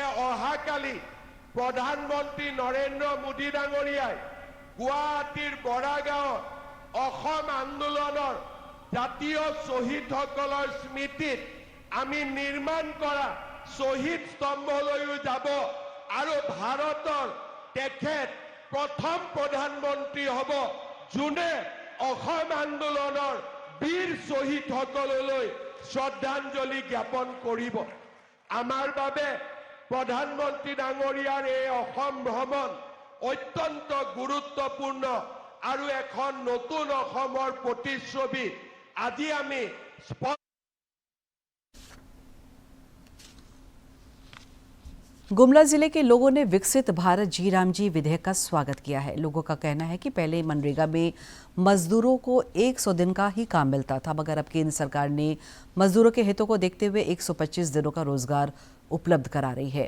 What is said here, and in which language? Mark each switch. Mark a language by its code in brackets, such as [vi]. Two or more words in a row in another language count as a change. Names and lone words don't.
[as] অহাকালি প্ৰধানমন্ত্ৰী নৰেন্দ্ৰ মোদী ডাঙৰীয়াই গুৱাহাটীৰ বৰাগাঁৱত অসম আন্দোলনৰ জাতীয় শ্বহীদসকলৰ স্মৃতিত আমি নিৰ্মাণ কৰা শ্বহীদ স্তম্ভলৈও যাব আৰু ভাৰতৰ তেখেত প্ৰথম প্ৰধানমন্ত্ৰী হ'ব যোনে অসম আন্দোলনৰ বীৰ শ্বহীদসকললৈ শ্ৰদ্ধাঞ্জলি জ্ঞাপন কৰিব। আমাৰ বাবে প্ৰধানমন্ত্ৰী ডাঙৰীয়াৰ এই অসম ভ্ৰমণ অত্যন্ত গুৰুত্বপূৰ্ণ আৰু এখন নতুন অসমৰ প্ৰতিচ্ছবি আজি আমি [hi] गुमला जिले के लोगों ने विकसित भारत जी राम जी विधेयक का स्वागत किया है। लोगों का कहना है कि पहले मनरेगा में मजदूरों को 100 दिन का ही काम मिलता था, मगर अब केंद्र सरकार ने मजदूरों के हितों को देखते हुए 125 दिनों का रोजगार उपलब्ध करा रही है।